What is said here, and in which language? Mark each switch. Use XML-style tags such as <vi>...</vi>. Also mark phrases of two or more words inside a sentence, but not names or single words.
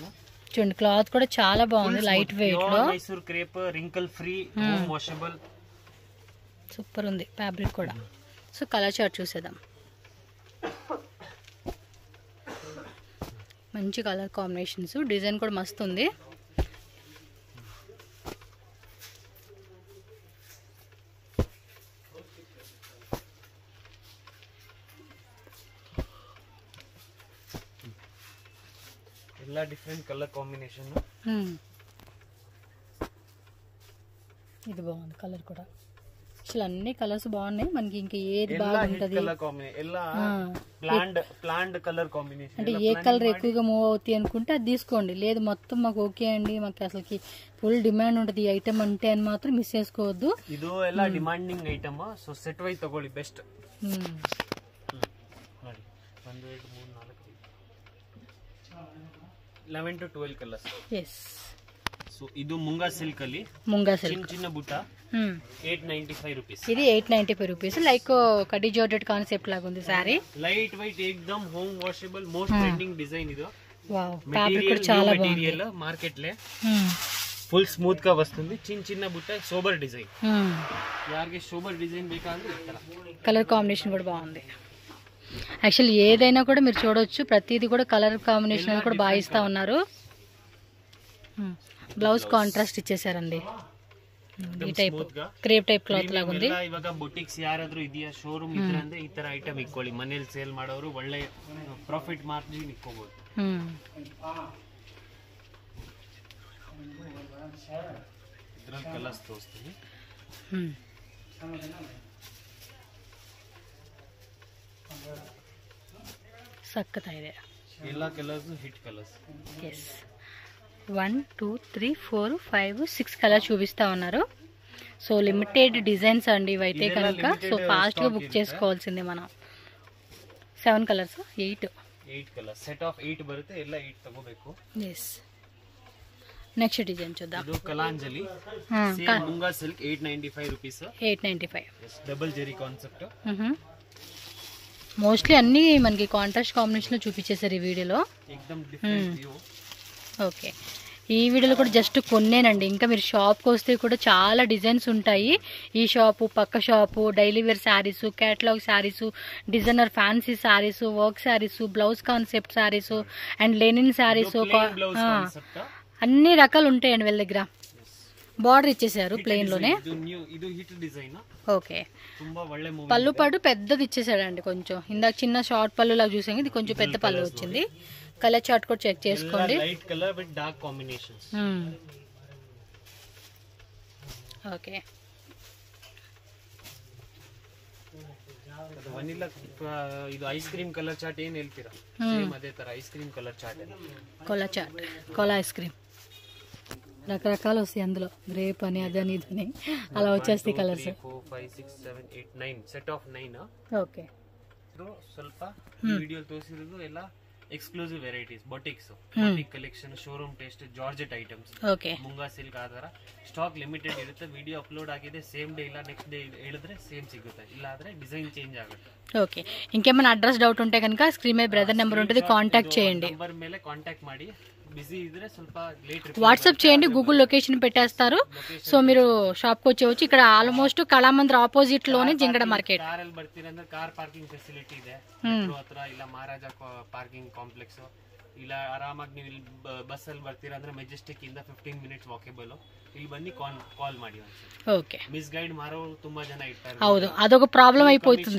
<te>చూడండి క్లాత్ కూడా చాలా బాగుంది,</te> <en>light weight</en> <te>లో,</te> <en>Mysore crepe, wrinkle free, home washable,</en> <te>సూపర్ ఉంది ఫ్యాబ్రిక్ కూడా. సో</te> <en>color chart</en> <te>చూసేద్దాం, మంచి</te> <en>color combinations,</en> <te>డిజైన్ కూడా మస్తు ఉంది.</te> <kn>ಎಲ್ಲ</kn> <en>different color combination.</en> <te>ఇది బాగుంది కలర్ కూడా, అసలు అన్ని కలర్స్ బాగున్నాయి. మనకి ఇంకా ఏది బాగుంటది, అంటే ఏ కలర్ ఎక్కువగా మూవ్ అవుతాయి అనుకుంటే అది తీసుకోండి, లేదు మొత్తం మాకు ఓకే అండి, మాకు అసలుకి</te> <en>full demand</en> <te>ఉంటది ఈ ఐటమ్ అంటే అని మాత్రం మిస్ చేసుకోవద్దు.</te> <kn>ಇದು ಎಲ್ಲ</kn> <en>demanding item, so set wise</en> <kn>ತಗೊಳ್ಳಿ ಬೆಸ್ಟ್. 1 2 3 4 11 to 12 ಕಲರ್ಸ್. ಎಸ್, సో ಇದು ಮುಂಗಾ ಸಿಲ್ಕ್ ಅಲ್ಲಿ, ಮುಂಗಾ ಸಿಲ್ಕ್</kn> <te>చిన్న బుట్ట, 895 రూపీస్. ఇది 895 రూపీస్, లైక్ కడి</te> <en>georgette concept</en> <te>లాగా ఉంది సారీ.</te> <en>light weight,</en> <te>ఏకదమ్</te> <en>home washable, most trending design</en> <te>ఇది. వావ్, ఫ్యాబ్రిక్ కూడా చాలా బాగుంది. మార్కెట్ లే</te> <en>full smooth</en> <te>గా వస్తుంది, చిన్న బుట్ట,</te> <en>sober design.</en> <kn>యార్ಗೆ</kn> <en>sober design</en> <kn>ಬೇಕಾದ್ರೆ ಈ ತರ</kn> <en>color combination</en> <te>కూడా బాగుంది. యాక్చువల్లీ ఏదైనా కూడా మీరు చూడొచ్చు, ప్రతిదీ కూడా</te> <en>color combination</en> <te>కూడా బాగా ఇస్తా ఉన్నారు.</te> <en>blouse contrast</en> <te>ఇచ్చేసారండి, ఈ టైప్</te> <en>crepe type cloth</en> <te>లాగా ఉంది.</te> <kn>ಇವಾಗ ಬೊಟಿಕ್ಸ್ ಯಾರಾದ್ರೂ ಇದೆಯಾ ಶೋರೂಮ್ ಇದ್ರೆ ಅಂದ್ರೆ ಈ ತರ ಐಟಮ್ ಇಟ್ಕೊಳ್ಳಿ, ಮನೇಲಿ ಸೇಲ್ ಮಾಡೋರು ಒಳ್ಳೆ</kn> <en>profit margin</en> <kn>ಇಟ್ಕೋಬಹುದು. ಇದ್ರಲ್ಲಿ ಕಲರ್ಸ್ ತೋರಿಸ್ತೀನಿ. ಸಕ್ಕತ್ತಾಗಿದೆ, ಎಲ್ಲ ಕಲರ್ಸ್</kn> <en>hit colors.</en> <te>ఎస్, 1 2 3 4 5 6 కలర్ చూపిస్తా ఉన్నారు. సో</te> <en>limited designs</en> <te>అండి ఇవైతే కనుక, సో ఫాస్ట్ గా బుక్ చేసుకోవాల్సిందే మనం. 7 కలర్స్, 8</te> <en>colors, set of</en> <kn>8 ಬರುತ್ತೆ, ಎಲ್ಲ 8 ತಗೋಬೇಕು.</kn> <te>ఎస్,</te> <en>next design</en> <te>చూద్దాం.</te> <kn>ಇದು ಕಲಾಂಜಲಿ, ಸೇಮ್ ಮುಂಗಾ ಸಿಲ್ಕ್, 895 రూపీస్. 895,</kn> <en>double zari concept.</en> <te>మోస్ట్లీ అన్ని మనకి</te> <en>contrast combination</en> <te>లో చూపించేసారు ఈ వీడియోలో. ఏకదమ్</te> <en>different view.</en> <te>ఓకే, ఈ వీడియోలో కూడా జస్ట్ కొన్నేనండి, ఇంకా మీరు షాప్కి వస్తే కూడా చాలా డిజైన్స్ ఉంటాయి. ఈ షాపు, పక్క షాపు,</te> <en>daily wear sarees, catalogue sarees, designer fancy sarees, work sarees, blouse concept sarees and linen sarees,</en> <te>అన్ని రకాలు ఉంటాయండి వీళ్ళ దగ్గర. బార్డర్ ఇచ్చేసారు ప్లెయిన్ లోనే.</te> <kn>ಇದು</kn> <en>hit design.</en> <te>ఓకే.</te> <kn>ತುಂಬಾ ಒಳ್ಳೆ ಮೂವಿ.</kn> <te>పళ్ళు పాటు పెద్దది ఇచ్చేసాడండి కొంచెం. ఇందాక చిన్న షార్ట్ పళ్ళు లాగా చూసాం, ఇది కొంచెం పెద్ద పళ్ళు వచ్చింది.</te> <en>color chart</en> <te>కూడా చెక్ చేసుకోండి.</te> <en>Light color with dark combinations.</en> <te>ఓకే.</te> <kn>ವನಿಲಾ ಇದು</kn> <en>ice cream color chart</en> <kn>ಏನ್ ಹೇಳ್ತೀರಾ? ಸೇಮ್ ಅದೇ ತರ</kn> <en>ice cream color chart.</en> <te>కోలా చాట్,</te> <en>cola ice cream</en> <te>రకరకాలు వస్తాయి అందులో. గ్రేప్ అని అదని ఇదని అలా వచ్చేస్తాయి కలర్స్. 4 5 6 7 8 9</te> <en>set of</en> <te>9. ఓకే.</te> <kn>ಸ್ವಲ್ಪ ವಿಡಿಯೋ ತೋರಿಸಿರೋದು ಎಲ್ಲ</kn> <en>exclusive varieties, boutiques, boutique collection, showroom taste, georgette items.</en> <kn>ಓಕೆ. ಮುಂಗಾ ಸಿಲ್ಕ್ ಆಧಾರ</kn> <en>stock limited</en> <kn>ಇರುತ್ತೆ.</kn> <en>video upload</en> <kn>ಆಗಿದೆ</kn> <en>same day</en> <kn>ಇಲ್ಲ</kn> <en>next day</en> <kn>ಹೇಳಿದ್ರೆ ಸೇಮ್ ಸಿಗುತ್ತೆ, ಇಲ್ಲ ಆದ್ರೆ</kn> <en>design change</en> <kn>ಆಗುತ್ತೆ.</kn> <te>ఓకే. ఇంకేమైనా</te> <en>address doubt</en> <te>ఉంటే కనుక స్క్రీన్ మీద బ్రదర్ నెంబర్ ఉంటుంది, కాంటాక్ట్ చేయండి.</te> <kn>నెంబర్ ಮೇಲೆ కాంటాక్ట్ ಮಾಡಿ. బిజీ ఇದ್ರೆ ಸ್ವಲ್ಪ లేట్</kn> <te>వాట్సాప్ చేయండి, గూగుల్ లొకేషన్ పెట్టేస్తారు. సో మీరు షాప్ కి వచ్చేవచ్చు. ఇక్కడ ఆల్మోస్ట్ కళామందిర్ ఆపోజిట్ లోనే జింగడ మార్కెట్.</te> <kn>కార్ ಅಲ್ಲಿ ಬರ್ತೀರಂದ್ರೆ</kn> <en>car parking facility</en> <kn>ಇದೆ ಹತ್ರ, ಇಲ್ಲ ಮಹಾರಾಜ ಪಾರ್ಕಿಂಗ್ ಕಾಂಪ್ಲೆಕ್ಸ್, ಇಲ್ಲ ಆರಾಮಾಗಿ ನೀವು ಇಲ್ಲಿ ಬಸ್ ಅಲ್ಲಿ ಬರ್ತೀರಾ ಅಂದ್ರೆ ಮೆಜೆಸ್ಟಿಕ್ ಇಂದ 15</kn> <en>minutes walkable.</en> <kn>ಇಲ್ಲಿ ಬನ್ನಿ ಕಾಲ್ ಮಾಡಿ. ಓಕೆ.</kn> <en>mis guide</en> <kn>ಮಾರೋರು ತುಂಬಾ ಜನ ಇರ್ತಾರೆ. ಹೌದು, ಅದೊక ಪ್ರಾಬ್ಲಮ್ అయిపోతుంది.</kn>